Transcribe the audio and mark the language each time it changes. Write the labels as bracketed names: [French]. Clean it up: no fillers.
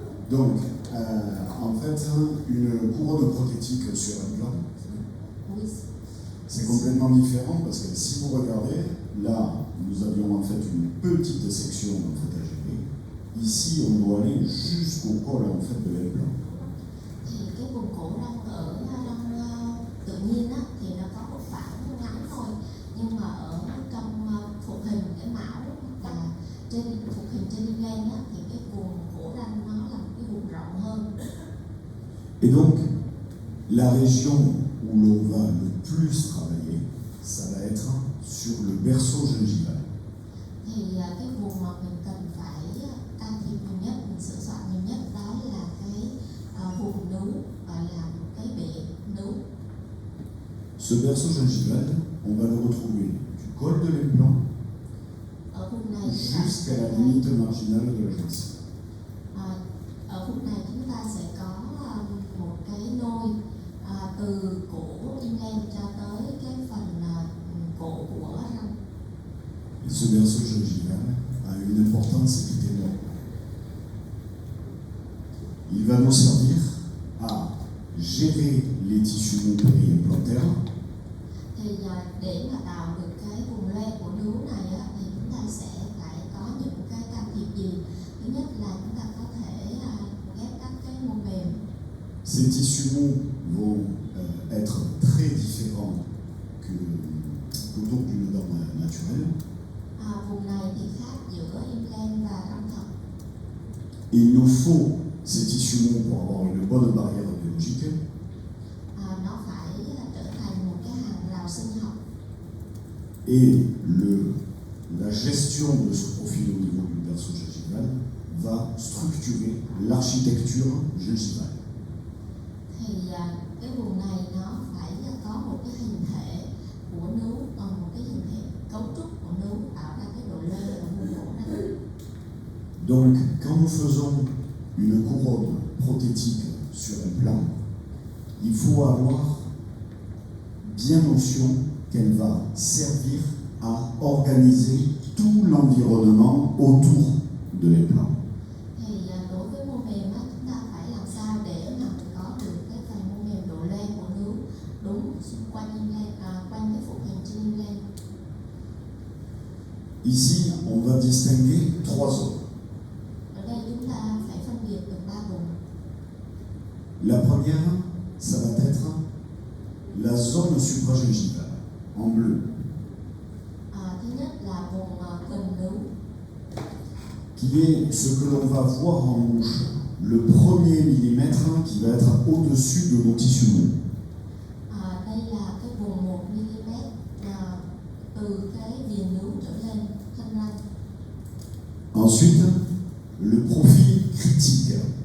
[French] Donc, en fait, une couronne prothétique sur un plan, c'est complètement différent parce que si vous regardez, là, nous avions en fait une petite section en fait, à gérer. Ici, on doit aller jusqu'au col en fait, de l'implant. [Vietnamese] Thì cái vùng cổ đông ở trong tự nhiên á, thì nó có một khoảng ngắn thôi, nhưng mà ở trong phục hình cái mão và trên phục hình trên implant á, thì cái vùng cổ răng nó là một cái vùng rộng hơn. [French] Et donc, la région où l'on va le plus travailler, ça va être sur le berceau gingival. [Vietnamese] Thì cái vùng mà mình cần phải can thiệp nhiều nhất, mình sửa soạn nhiều nhất đó là cái vùng nướu, gọi là cái bệ nướu. [French] Ce berceau gingival, on va le retrouver du col de l'implant jusqu'à la limite marginale de la gencive. [Vietnamese] Ở vùng này chúng ta sẽ có một cái nôi từ cổ implant cho tới cái phần cổ của răng. [French] Et ce berceau gingival a une importance qui est énorme. Il va nous servir à gérer les tissus mous périimplantaires. [Vietnamese] Thì để mà tạo được cái vùng loe của nướu này á, thì chúng ta sẽ phải có những cái can thiệp gì? Thứ nhất là chúng ta có thể ghép các cái mô mềm. [French] Ces tissus mous vont être très différents qu'autour d'une dent naturelle. [Vietnamese] Vùng này thì khác giữa implant và răng thật. [French] Il nous faut ces tissus mous pour avoir une bonne barrière biologique. [Vietnamese] Nó phải trở thành một cái hàng rào sinh học. [French] Et la gestion de ce profil au niveau du berceau gingival va structurer l'architecture gingivale. [Vietnamese] Thì cái vùng này nó phải có một cái hình thể của nướu, một cái hình thể cấu trúc của nướu tạo ra cái độ lơ ở vùng cổ răng. [French] Donc, quand nous faisons une couronne prothétique sur un plan, il faut avoir bien notion qu'elle va servir à organiser tout l'environnement autour de l'implant. [Vietnamese] Thì đối với mô mềm á, chúng ta phải làm sao để mà có được cái phần mô mềm độ lê của nướu đúng xung quanh implant, quanh cái phục hình trên implant. [French] Ici, on va distinguer trois zones. [Vietnamese] Ở đây chúng ta phải phân biệt được ba vùng. [French] La première, ça va être la zone supragingivale, en bleu. [Vietnamese] Thứ nhất là vùng gần nướu. [French] Qui est ce que l'on va voir en bouche le premier millimètre qui va être au-dessus de nos tissus mous. [Vietnamese] Đây là cái vùng 1 mm từ cái viền nướu trở lên thân răng. [French] Ensuite, le profil critique.